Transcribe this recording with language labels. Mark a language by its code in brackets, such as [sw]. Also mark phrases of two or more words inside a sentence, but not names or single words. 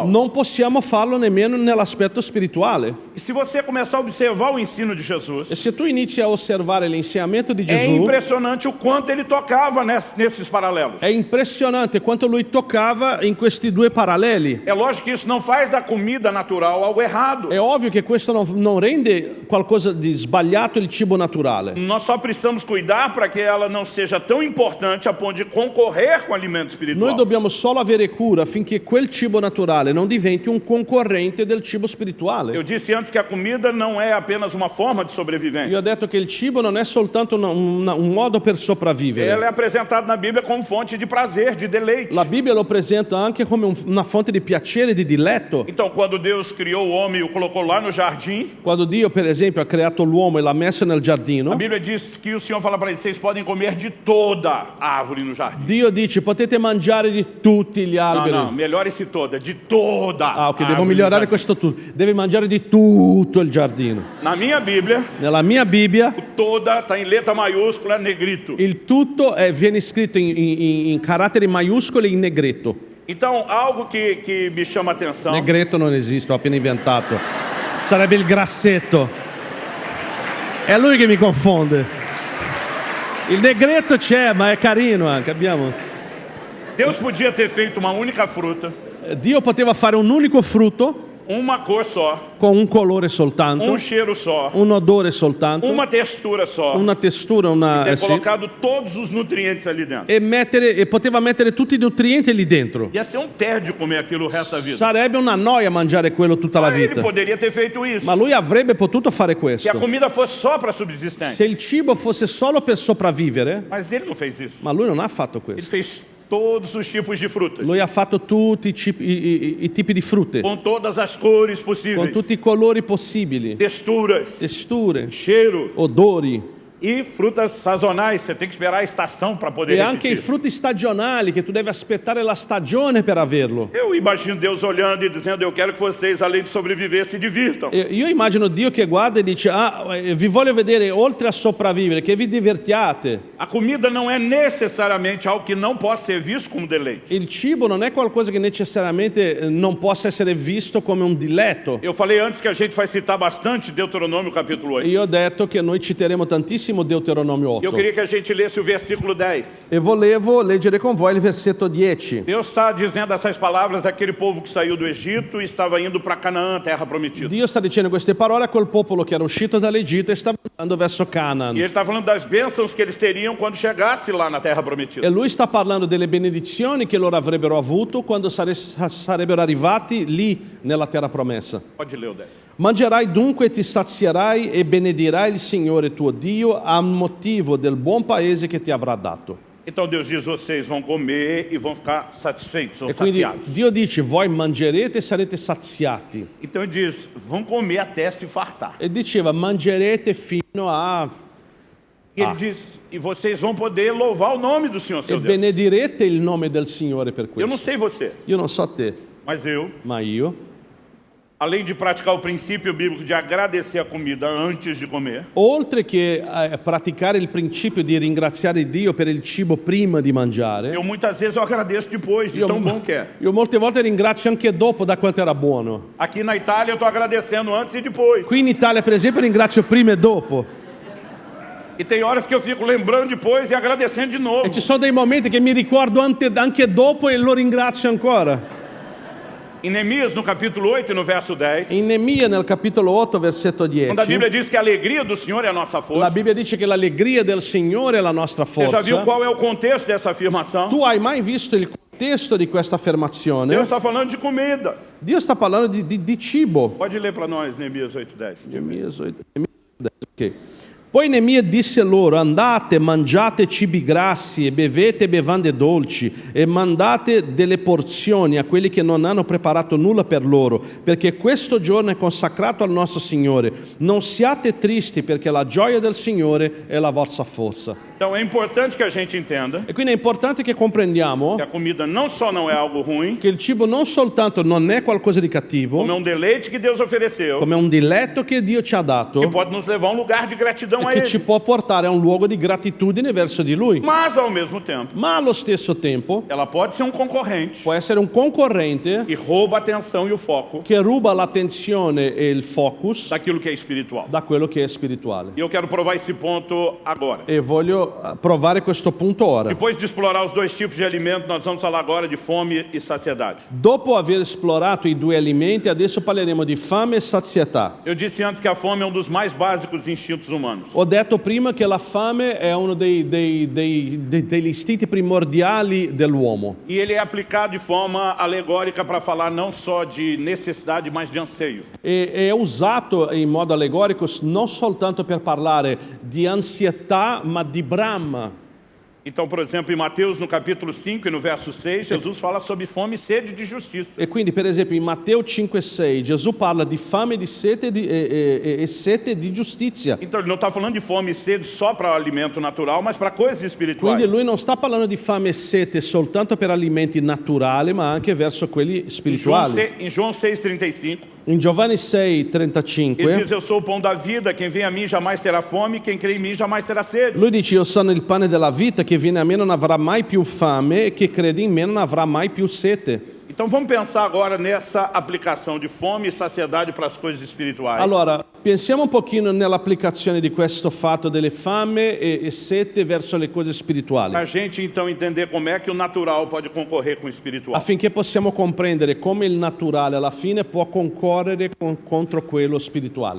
[it] non possiamo farlo nemmeno nell'aspetto spirituale. [pt] E se você começar a observar o ensino de Jesus, [it] E se tu inizi a osservare l'insegnamento di [pt] é [it] Gesù, [pt] impressionante o quanto ele tocava nesses paralelos. [it] è impressionante quanto lui toccava in questi due paralleli. [pt] É lógico que isso não faz da comida natural algo errado. [it] È ovvio che questo non rende qualcosa di sbagliato il cibo naturale. [pt] Nós só precisamos cuidar para que ela não seja tão importante a ponto de concorrer com o alimento [it] Noi [pt] espiritual. [it] dobbiamo solo avere cura affinché quel cibo naturale non diventi un concorrente del cibo [pt] Eu [it] spirituale. [pt] disse antes que a comida não é apenas uma forma de [it] Io [pt] sobrevivência. [it] ho detto che il cibo non è soltanto un modo per [pt] Ela [it] sopravvivere. [pt] é apresentada na Bíblia como fonte de prazer, de deleite. [it] La Bibbia lo presenta anche come una fonte di piacere, di diletto. [pt] Então, quando Deus criou o homem e o colocou lá no jardim, [it] Quando Dio, per esempio, ha creato l'uomo e l'ha messo nel [pt] a [it] giardino, [pt] Bíblia diz que o Senhor fala para eles, vocês podem comer de toda a árvore no jardim. [it] Dio dice potete mangiare di tutti gli [pt] Não, [it] alberi. [pt] não, melhor esse toda, de toda [it] Ah, ok, [pt] a [it] devo [pt] árvore no [it] migliorare [pt] jardim. [it] questo tutto. Devi mangiare di tutto il giardino. [pt] Na minha Bíblia, [it] Nella mia Bibbia [pt] o toda está em letra maiúscula, negrito. [it] il tutto viene scritto in caratteri maiuscoli in negretto. [pt] Então, algo que me chama a atenção, [it] Negretto non esiste, ho appena inventato. Sarebbe il grassetto. È lui che mi confonde. Il negretto c'è, ma è carino anche. [pt] Deus podia ter feito uma única fruta, [it] Dio poteva fare un unico frutto [pt] uma cor só, [it] con un colore soltanto, [pt] cheiro só, [it] un odore soltanto, [pt] uma textura só, [it] una textura, [pt] ter [it] sì, [pt] colocado todos os nutrientes ali dentro. [it] e poteva mettere tutti i nutrienti lì dentro. [pt] Ia ser um tédio comer aquilo o resto da vida. [it] Sarebbe una noia mangiare quello tutta la [pt] Ele [it] vita. [pt] poderia ter feito isso. [it] Ma lui avrebbe potuto fare [pt] Se a [it] questo. [pt] comida fosse só para subsistência. [it] Se il cibo fosse solo per sopravvivere, [pt] Mas ele não fez isso. [it] ma lui non ha fatto [pt] Ele [it] questo. [pt] fez todos os tipos de frutas, [it] Lui ha fatto tutti i tipi di frutte, [pt] com todas as cores [it] con [pt] possíveis, [it] tutti i colori possibili, [pt] texturas, [it] texture, [pt] cheiro [it] odori, [pt] e frutas sazonais. Você tem que esperar a estação para poder [it] e anche i [pt] repetir. [it] frutti stagionali che tu devi aspettare la stagione per averlo. [pt] Eu imagino Deus olhando e dizendo, eu quero que vocês, além de sobreviver, se divirtam. [it] Io immagino Dio che guarda e dice, vi voglio vedere oltre a sopravvivere, che vi divertiate. [pt] A comida não é necessariamente algo que não possa ser visto como deleite. [it] Il cibo non è qualcosa che necessariamente non possa essere visto come un diletto. [pt] Eu falei antes que a gente vai citar bastante Deuteronômio capítulo 8. [it] Io ho detto che noi citeremo tantissimo Deuteronomio 8. [pt] Eu queria que a gente lesse o versículo 10. [it] E volevo leggere con voi il versetto 10. [pt] Deus está dizendo essas palavras àquele povo que saiu do Egito e estava indo para Canaã, terra prometida. [it] Dio sta dicendo queste parole a quel popolo che era uscito dall'Egitto e stava andando verso Canaan. [pt] E ele está falando das bênçãos que eles teriam quando chegasse lá na terra prometida. [it] E lui sta parlando delle benedizioni che loro avrebbero avuto quando sarebbero arrivati lì nella terra promessa. [pt] Pode ler o 10. [it] Mangerai dunque e ti sazierai e benedirai il Signore tuo Dio a motivo del buon paese che ti avrà dato. [pt] Então Deus diz, vocês vão comer e vão ficar satisfeitos ou [it] E quindi [pt] saciados. [it] Dio dice, voi mangerete e sarete saziati. [pt] Então ele diz, vão comer até se fartar. [it] E diceva, mangerete fino a... [pt] E ele diz, e vocês vão poder louvar o nome do Senhor, [it] e [pt] seu Deus. [it] benedirete il nome del Signore per [pt] Eu não [it] questo. [pt] sei você, [it] Io non so te, [pt] mas eu, [it] ma io, [pt] além de praticar o princípio bíblico de agradecer a comida antes de comer, [it] oltre che praticare il principio di ringraziare Dio per il cibo prima di mangiare, [pt] eu muitas vezes eu agradeço depois, de tão bom que é. [it] io molte volte ringrazio anche dopo da quanto era buono. [pt] Aqui na Itália eu estou agradecendo antes e depois. [it] Qui in Italia, per esempio, ringrazio prima e dopo. [pt] E tem horas que eu fico lembrando depois e agradecendo de novo. [it] E ci sono dei momenti che mi ricordo anche dopo e lo ringrazio ancora. [pt] Em Neemias, no capítulo 8 e no verso 10, [it] In Neemia, nel capitolo 8, versetto [pt] quando a Bíblia [it] 10, [pt] diz que a alegria do Senhor é a nossa [it] la [pt] força, [it] Bibbia dice che l'allegria del Signore è la nostra [pt] você já viu [it] forza. [pt] qual é o contexto dessa afirmação? [it] Tu hai mai visto il contesto di questa affermazione? [pt] Deus está falando de comida. [it] Dio sta parlando di cibo. [pt] Pode ler para nós, Neemias 8, 10. [it] Neemia 8, ok. Poi Neemia disse loro: andate, mangiate cibi grassi e bevete bevande dolci e mandate delle porzioni a quelli che non hanno preparato nulla per loro, perché questo giorno è consacrato al nostro Signore. Non siate tristi, perché la gioia del Signore è la vostra forza. [pt] Então é importante que a gente entenda [it] E quindi è importante che comprendiamo [pt] que a comida não só não é algo ruim, [it] che il cibo non soltanto non è qualcosa di cattivo, [pt] como é um deleite que Deus ofereceu, [it] come è un diletto che Dio ci ha dato, [pt] que pode nos levar a um lugar de gratidão a [it] che ci [pt] Ele. [it] può portare a un luogo di gratitudine verso di Lui. [pt] Mas, ao mesmo tempo, [it] Ma allo stesso tempo [pt] ela pode ser um concorrente [it] può essere un concorrente [pt] e rouba a atenção e o foco [it] che ruba l'attenzione e il focus [pt] daquilo que é espiritual. [it] da quello che è spirituale. [pt] E eu quero provar esse ponto agora. [it] E voglio provare questo punto ora. [pt] Depois de explorar os dois tipos de alimento, nós vamos falar agora de fome e saciedade. [it] Dopo aver esplorato i due alimenti, adesso parleremo di fame e sazietà. [pt] Eu disse antes que a fome é um dos mais básicos instintos humanos. [it] Ho detto prima che la fame è uno degli istinti primordiali dell'uomo. [pt] E ele é aplicado de forma alegórica para falar não só de necessidade, mas de anseio. [it] E è usato in modo allegorico non soltanto per parlare di ansietà, ma di brama. [pt] Então, por exemplo, em Mateus, no capítulo 5 e no verso 6, Jesus fala sobre fome e sede de justiça. [it] E quindi, per esempio, in Matteo 5,6 Gesù parla di fame di sete e sete di giustizia. [pt] Então, ele não está falando de fome e sede só para o alimento natural, mas para coisas espirituais. [it] Quindi lui non sta parlando di fame e sete soltanto per alimenti naturali, ma anche verso quelli spirituali. [pt] Em João 6,35, [it] In Giovanni [pt] ele [it] 6,35 [pt] diz, eu sou o pão da vida, quem vem a mim jamais terá fome, quem crê em mim jamais terá sede. [it] lui dice: io sono il pane della vita, che viene a me non avrà mai più fame e che crede in me non avrà mai più sete. [pt] Então vamos pensar agora nessa aplicação de fome e saciedade para as coisas espirituais. [it] Allora, pensiamo un pochino nell'applicazione di questo fatto delle fame e sete verso le cose spirituali, [pt] Para a gente então entender como é que o natural pode concorrer com o espiritual. [it] affinché possiamo comprendere come il naturale alla fine può concorrere contro quello spirituale.